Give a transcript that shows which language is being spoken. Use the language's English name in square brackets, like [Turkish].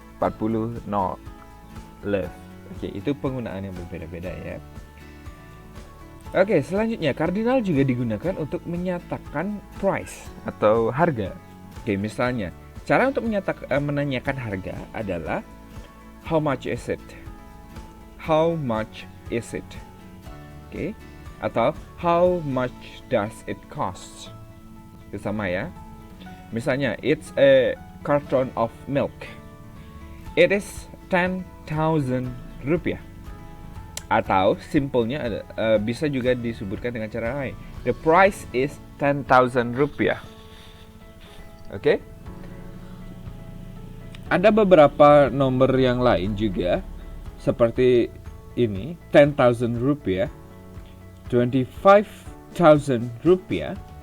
[English] 40 no love. [Indonesian] Oke, itu penggunaan yang berbeda-beda ya. Oke, selanjutnya cardinal juga digunakan untuk menyatakan price atau harga. Oke, misalnya cara untuk menanyakan harga adalah [English] how much is it? How much is it? [Indonesian] Oke, atau [English] how much does it cost? [Indonesian] Itu sama ya. Misalnya, [English] it's a carton of milk. It is 10,000 rupiah. [Indonesian] Atau simpelnya bisa juga disebutkan dengan cara lain. [English] The price is 10,000 rupiah. Oke. [Indonesian] Ada beberapa nomor yang lain juga seperti ini, 10,000 rupiah, 25,000 rupiah.